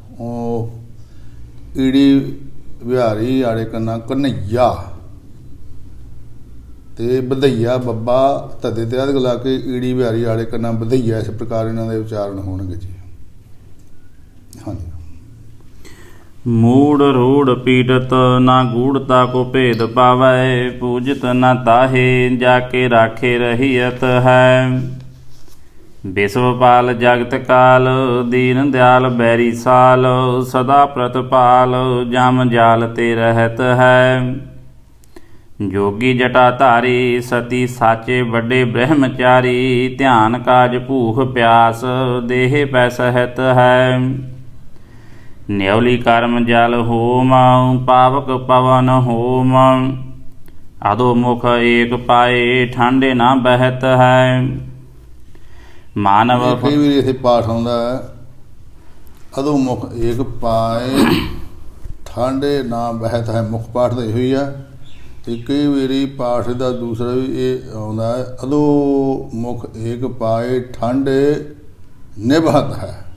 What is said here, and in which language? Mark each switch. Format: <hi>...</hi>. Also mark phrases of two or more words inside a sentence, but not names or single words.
<pa>ਉਹ ਈੜੀ ਵਿਹਾਰੀ ਆੜੇ ਕੰਨਾ ਕਨਈਆ ਤੇ ਵਧਈਆ ਬੱਬਾ ਧੱਦੇ ਤੇ ਅਧਿਕ ਲਾ ਕੇ ਈੜੀ ਵਿਹਾਰੀ ਆੜੇ ਕੰਨਾ ਵਧਈਆ। ਇਸ ਪ੍ਰਕਾਰ ਇਹਨਾਂ ਦੇ ਉਚਾਰਨ ਹੋਣਗੇ ਜੀ। ਹਾਂਜੀ।</pa> <bra>मूढ़ रूढ़ पीड़त ना गूढ़ता को भेद पावै। पूजत न ताहे जाके राखे रहियत है। विश्वपाल जगत काल दीन दयाल बैरी साल। सदा प्रतपाल जम जाल ते रहत है। जोगी जटाधारी सती साचे बड़े ब्रह्मचारी। ध्यान काज भूख प्यास देह पै सहत है। न्यौली कर्म जल होम पावक पवन होम। अधोमुख एक पाए ठंडे ना बहत है। मानव</bra> <pa>ਕਈ ਵਾਰੀ ਇੱਥੇ ਪਾਠ ਆਉਂਦਾ ਹੈ</pa> <bra>ਅਧੋਮੁਖ ਏਕ ਪਾਏ ਠਾਂਡੇ ਨਾ ਬਹਿਤ ਹੈ।</bra> <pa>ਮੁੱਖ ਪਾਠ ਤਾਂ ਇਹੋ ਹੀ ਆ। ਤੇ ਕਈ ਵਾਰੀ ਪਾਠ ਦਾ ਦੂਸਰਾ ਵੀ ਇਹ ਆਉਂਦਾ ਹੈ</pa> <bra>ਅਧੋਮੁਖ ਏਕ ਪਾਏ ਠਾਂਡੇ ਨਿਭਤ ਹੈ।</bra>